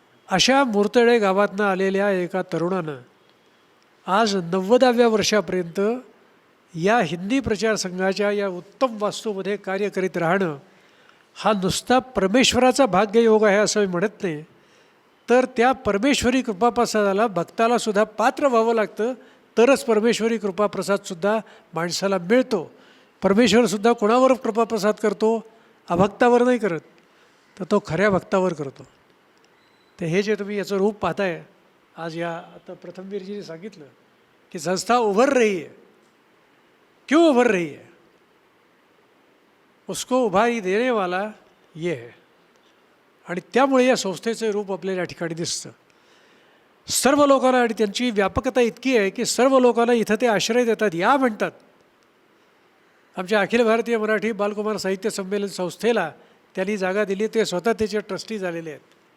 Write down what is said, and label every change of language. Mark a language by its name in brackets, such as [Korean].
[Marathi] अशा मोरतळे गावातनं आलेल्या एका तरुणानं आज 90व्या वर्षापर्यंत या हिंदी प्रचार संघाच्या या उत्तम वास्तूमध्ये कार्य करीत राहणं हा नुसता परमेश्वराचा भाग्ययोग आहे असं मी म्हणत नाही, तर त्या परमेश्वरी कृपाप्रसादाला भक्तालासुद्धा पात्र व्हावं लागतं, तरच परमेश्वरी कृपाप्रसादसुद्धा माणसाला मिळतो. परमेश्वरसुद्धा कोणावर कृपाप्रसाद करतो, अभक्तावर नाही करत, तर तो खऱ्या भक्तावर करतो. तर हे जे तुम्ही याचं रूप पाहताय आज, या आता प्रथमवीरजीने सांगितलं की [Hindi] संस्था उभर रही है. क्यों उभर रही है? उसको उभारी देने वाला ये है. [Marathi] आणि त्यामुळे या संस्थेचं रूप आपल्याला या ठिकाणी दिसतं. सर्व लोकांना, आणि त्यांची व्यापकता इतकी आहे की सर्व लोकांना इथं ते आश्रय देतात, या म्हणतात. आमच्या अखिल भारतीय मराठी बालकुमार साहित्य संमेलन संस्थेला त्यांनी जागा दिली, ते स्वतः त्याचे ट्रस्टी झालेले आहेत.